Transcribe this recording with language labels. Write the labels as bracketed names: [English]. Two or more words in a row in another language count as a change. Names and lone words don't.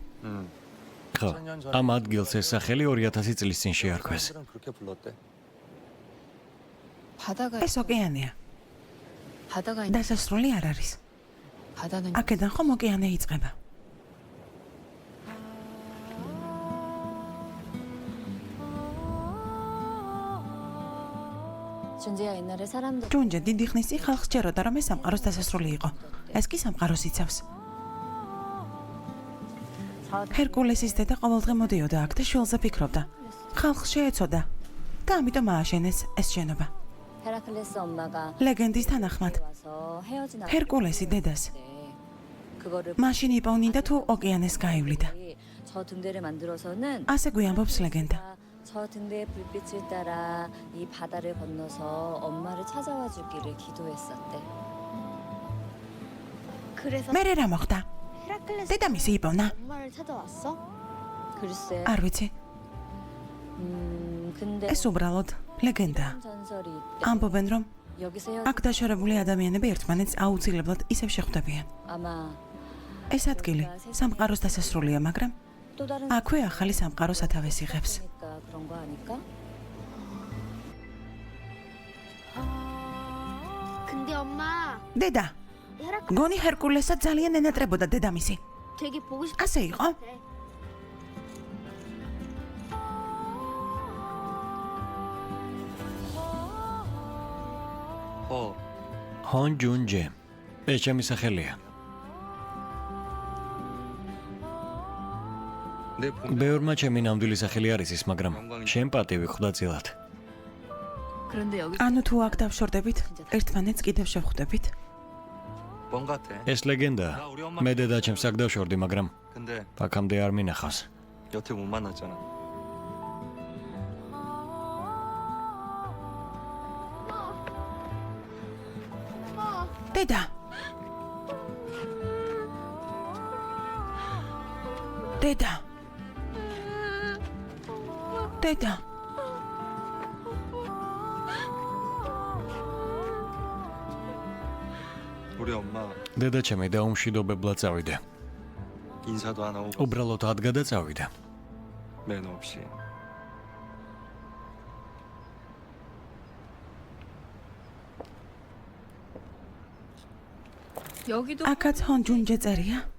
[Georgian] ხო. ამ ადგილს ეს სახელი 2000 წლის წინ შეარქვეს. [Korean] 사람들은 그렇게 불렀대. 바다가 [Georgian] ეს ოკეანეა. [Korean] 바다가 있는 [Georgian] დასასრული არ არის. [Korean] 바다는 [Georgian] აქედან ხომ ოკეანე იწყება. [Korean] 준재야 옛날에 사람들 [Georgian] ჯუნჯა დიდი ხნის წინ ხალხს ჯეროდა რომ ეს სამყაროს დასასრული იყო. ეს კი სამყაროს იცავს. ჰერკულესის დედა ყოველდღე მოდიოდა აქ და შვილზე ფიქრობდა. ხალხს შეეცოდა და ამიტომ ააშენეს ეს შენობა. [Korean] 헤라클레스 엄마가 [Georgian] ლეგენდის თანახმად [Korean] 와서 헤어진 [Georgian] ჰერკულესი დედას [Korean] 그거를 [Georgian] მაშინ იპოვნინდა თუ ოკეანეს გაივლიდა. [Korean] 저 등대를 만들어서는 [Georgian] ასე გვიამბობს ლეგენდა. [Korean] 저 등대의 불빛을 따라 이 바다를 건너서 엄마를 찾아와 주기를 기도했었대. 그래서 [Georgian] მერე რა მოხდა? [Korean] 헤라클레스 [Georgian] დედამისი იპოვნა? [Korean] 엄마를 찾아왔어? 글쎄. [Georgian] არ ვიცი. [Korean] 근데 [Georgian] ეს უბრალოდ ლეგენდაა. [Korean] 전설이 있대. [Georgian] ამბობენ რომ [Korean] 여기서 헤어 [Georgian] აქ დაშორებული ადამიანები ერთმანეთს აუცილებლად ისევ შეხვდებიან. [Korean] 아마 [Georgian] ეს ადგილი სამყაროს დასასრულია, მაგრამ [Korean] 또 다른 [Georgian] აქვე ახალი სამყარო სათავეს იღებს. [Korean] 그러니까 그런 거 아닐까? 근데 엄마 [Georgian] დედა, [Korean] 헤라클레스 [Georgian] გონი ჰერკულესა ძალიან ენატრებოდა დედამისი. [Korean] 되게 보고 싶. [Georgian] ასე იყო? 허. ჰონ ჯუნჯე. ეს ჩემი სახელია. [Korean] 내 봄. [Georgian] ბევრმა ჩემი ნამდვილი სახელი არ იცის, მაგრამ შენ პატივი ხვდა წილად. [Korean] 그런데 여기 [Georgian] ანუ თუ აქ დავშორდებით, ერთმანეთს კიდევ შევხვდებით. [Korean] 뻥 같아. [Georgian] ეს ლეგენდაა. მე დედა ჩემს აქ დავშორდი, მაგრამ [Korean] 근데 [Georgian] აქამდე არ მინახავს. [Korean] 여태 못 만났잖아. [Georgian] დედა. დედა. დედა. [Korean] 우리 엄마 [Georgian] დედა ჩემი დაუმშვიდობებლად წავიდა. [Korean] 인사도 안 하고 [Georgian] უბრალოდ ადგა და წავიდა. [Korean] 매너 없이. 여기도 [Georgian] აქაც ჰონ ჯუნჯე წერია?